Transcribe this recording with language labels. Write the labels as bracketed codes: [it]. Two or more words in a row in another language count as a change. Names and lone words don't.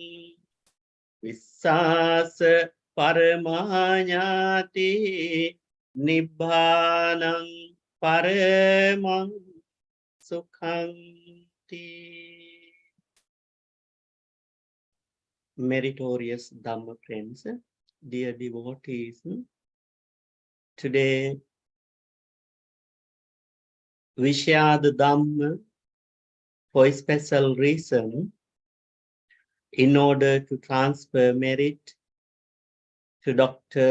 [pi] Vissāsa paramā ñāti Nibbānaṃ paramaṃ sukhaṃ. [en] Meritorious Dhamma friends, dear devotees, today we share the Dhamma for a special reason, in order to transfer merit to Dr.